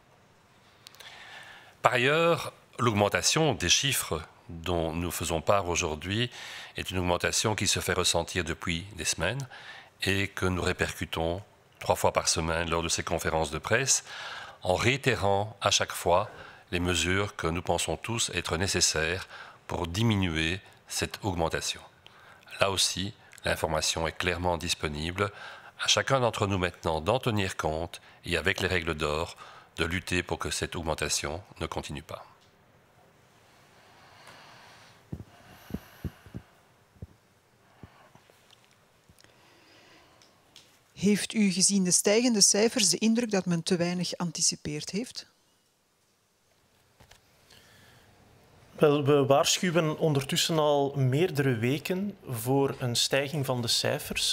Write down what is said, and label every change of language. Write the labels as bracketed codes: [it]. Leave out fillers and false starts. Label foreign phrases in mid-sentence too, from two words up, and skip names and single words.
[fr] Par ailleurs, l'augmentation des chiffres dont nous faisons part aujourd'hui est une augmentation qui se fait ressentir depuis des semaines et que nous répercutons 3 fois par semaine lors de ces conférences de presse en réitérant à chaque fois les mesures que nous pensons tous être nécessaires pour diminuer cette augmentation. Là aussi, l'information est clairement disponible. À chacun d'entre nous maintenant d'en tenir compte et avec les règles d'or, de lutter pour que cette augmentation ne continue pas. [nl] Heeft u gezien de stijgende cijfers de indruk dat men te weinig anticipeerd heeft? Wel, we waarschuwen ondertussen al meerdere weken voor een stijging van de cijfers.